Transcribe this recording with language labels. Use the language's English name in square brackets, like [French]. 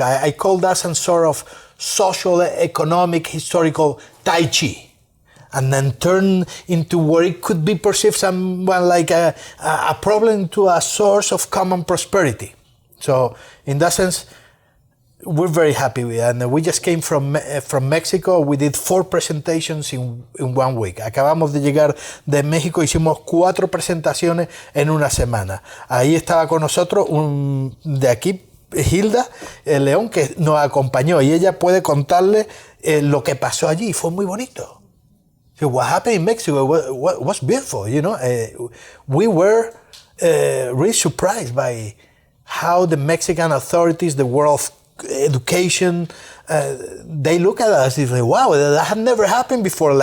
[English] I call that some sort of social, economic, historical Tai Chi, and then turn into where it could be perceived somewhat like a problem to a source of common prosperity. So in that sense, we're very happy with it. And we just came from Mexico. We did 4 presentations in 1 week. [Spanish] Acabamos de llegar de México, hicimos 4 presentaciones en una semana. Ahí estaba con nosotros de aquí, Hilda León, que nos acompañó, y ella puede contarle lo que pasó allí. Fue muy bonito. [English] So what happened in Mexico was beautiful, you know. We were really surprised by how the Mexican authorities, the world of education, they look at us and say, wow, that had never happened before.